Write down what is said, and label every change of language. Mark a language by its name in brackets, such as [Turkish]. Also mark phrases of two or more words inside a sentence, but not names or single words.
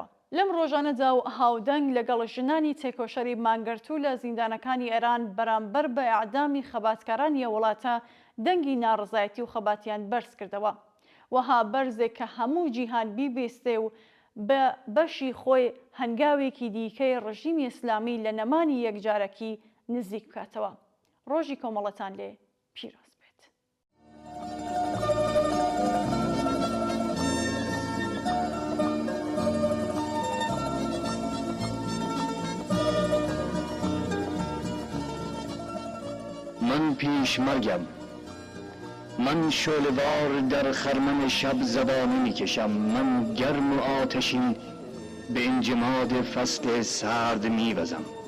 [Central Kurdish] لەم ڕۆژانەدا و هاودەنگ لەگەڵ ژنانی تێکۆشەری مانگرتوو لە زیندانەکانی ئێران بەرامبەر بە ئەعدامی خەباتکارانی وڵاتە دەنگی ناڕزایەتی و خەباتیان بەرز کردەوە. وەها بەرزێک کە هەموو جیهان بیبێستێ و بە بەشی خۆی هەنگاوێکی دیکەی ڕژیمی ئیسلامی لە نەمانی یەکجارەکی نزیک بکاتەوە. ڕۆژی کۆمەڵەتان لێ پیرۆز. [Persian] من پیش مرگم، من شعله‌وار در خرمن شب زبانه میکشم، من گرم و آتشین به انجماد فصل سرد میوزم.